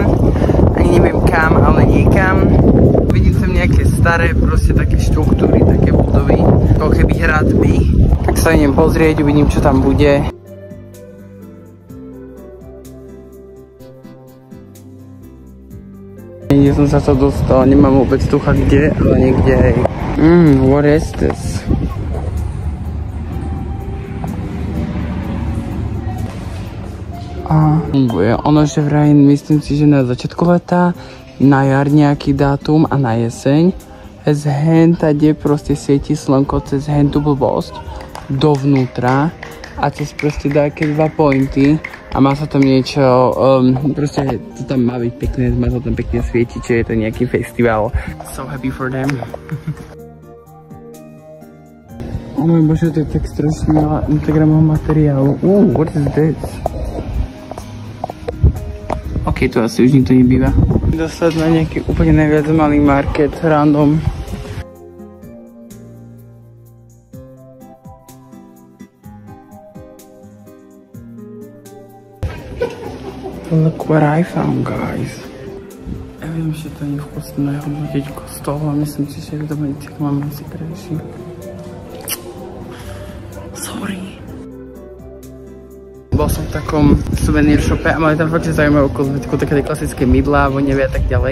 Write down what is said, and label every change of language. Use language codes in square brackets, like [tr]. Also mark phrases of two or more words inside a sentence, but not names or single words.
[sk] Ani neviem kam, ale niekam. Vidím sem nejaké staré, proste také štruktúry, také budovy. Ako keby hradby. Tak sa idem pozrieť, uvidím čo tam bude. Niekde som sa to dostal, nemám vôbec tucha kde, ale niekde hej. [en] What is this? [sk] Funguje. Ono, že vraj, myslím si, že na začiatku leta, na jar nejaký dátum a na jeseň z hentade proste svieti slnko cez hentu blbosť dovnútra a cez proste také 2 pointy a má sa tam niečo, proste to tam má byť pekné, má sa tam pekne svietiť, čiže je to nejaký festival. [en] So happy for them. [sk] Oh môj bože, to je tak strašne veľa Instagramového materiálu. [en] What is this? [sk] Ok, tu asi už nikto nebýva. Dostať na nejaký úplne najviac malý market, random. [en] Look what I found, guys. [sk] Ja viem, že to nie je vkusné hodnotiť kostol, ale myslím si, že to bude tak mám asi krajší. Sorry. Bol som v takom suvenír shope a mali tam fakt zaujímavú kozmetiku, také klasické mydlá, voňavé a tak ďalej.